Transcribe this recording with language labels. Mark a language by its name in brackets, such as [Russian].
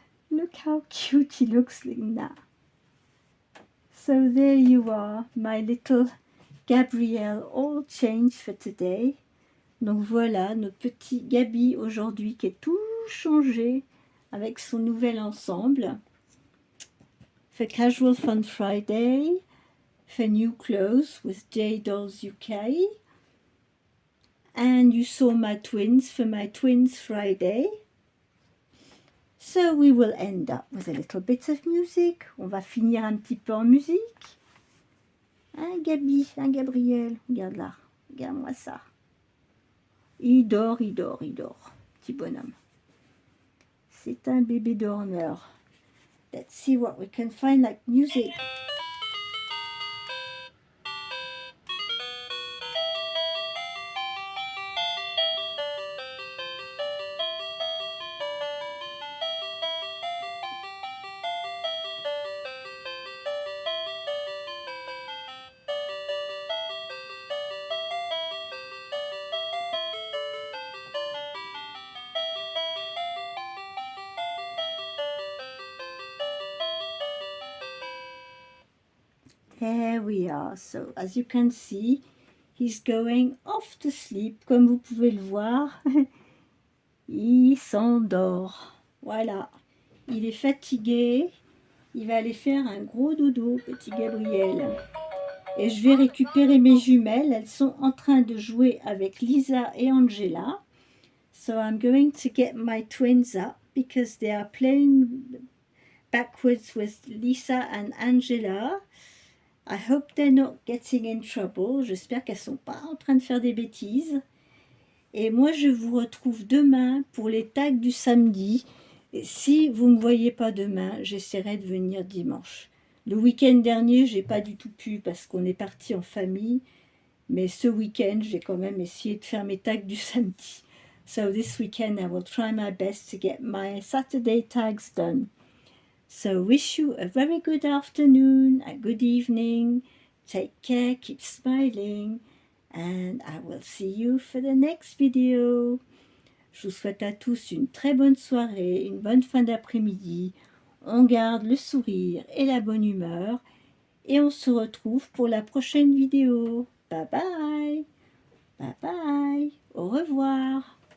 [English] Look how cute he looks like that. So there you are, my little Gabrielle, all changed for today. [French] Donc voilà, notre petit Gabi aujourd'hui qui est tout changé avec son nouvel ensemble. [English] For Casual Fun Friday, for New Clothes with J Dolls UK. And you saw my twins for my Twins Friday. So we will end up with a little bit of music. [French] On va finir un petit peu en musique. Hein, Gabi, hein, Gabriel, regarde là, regarde-moi ça. Il dort, il dort, il dort, petit bonhomme. C'est un bébé dormeur. [English] Let's see what we can find like music. Here we are. So as you can see, he's going off to sleep. [French] Comme vous pouvez le voir, il s'endort. Voilà. Il est fatigué. Il va aller faire un gros dodo, petit Gabriel. Et je vais récupérer mes jumelles. Elles sont en train de jouer avec Lisa et Angela. [English] So I'm going to get my twins up because they are playing backwards with Lisa and Angela. I hope they're not getting in trouble. [French] J'espère qu'elles ne sont pas en train de faire des bêtises. Et moi, je vous retrouve demain pour les tags du samedi. Et si vous ne me voyez pas demain, j'essaierai de venir dimanche. Le week-end dernier, j'ai pas du tout pu parce qu'on est parti en famille. Mais ce week-end, j'ai quand même essayé de faire mes tags du samedi. [English] So this weekend, I will try my best to get my Saturday tags done. So wish you a very good afternoon, a good evening. Take care, keep smiling. And I will see you for the next video. [French] Je vous souhaite à tous une très bonne soirée, une bonne fin d'après-midi. On garde le sourire et la bonne humeur. Et on se retrouve pour la prochaine vidéo. Bye bye. Bye bye. Au revoir.